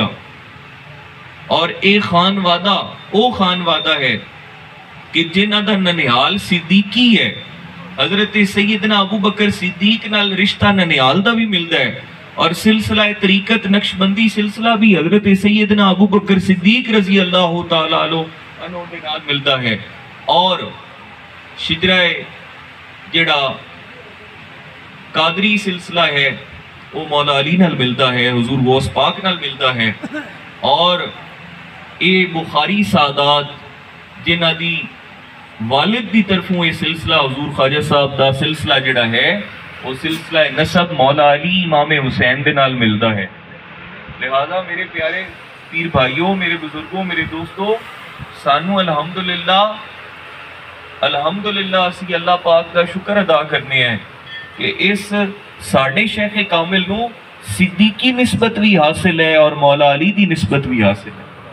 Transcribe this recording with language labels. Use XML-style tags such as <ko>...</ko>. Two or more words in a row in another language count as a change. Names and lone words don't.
<pa>اور اے خان وعدہ ہے کہ جنہ دا ننیال صدیقی ہے، حضرت سیدنا ابو بکر صدیق نال رشتہ ننیال دا بھی ملدا ہے، اور سلسلہ طریقت نقشبندی سلسلہ بھی حضرت سیدنا ابو بکر صدیق رضی اللہ تعالیٰ عنہ دے نال ملدا ہے. اور شجرہ جڑا قادری سلسلہ ہے وہ مولا علی نال ملدا ہے، حضور غوث پاک نال ملدا ہے. اور اے بخاری سادات جنہ دی والد دی طرفوں یہ سلسلہ حضور خواجہ صاحب دا سلسلہ جڑا ہے وہ سلسلہ نسب مولا علی امام حسین دے نال ملدا ہے. لہذا میرے پیارے پیر بھائیوں، میرے بزرگوں، میرے دوستوں، سانو الحمدللہ الحمدللہ اسی اللہ پاک کا شکر ادا کرنے ہیں کہ اس ساڑھے شیخ کامل نو صدیقی نسبت بھی حاصل ہے اور مولا علی دی نسبت بھی حاصل ہے.</pa>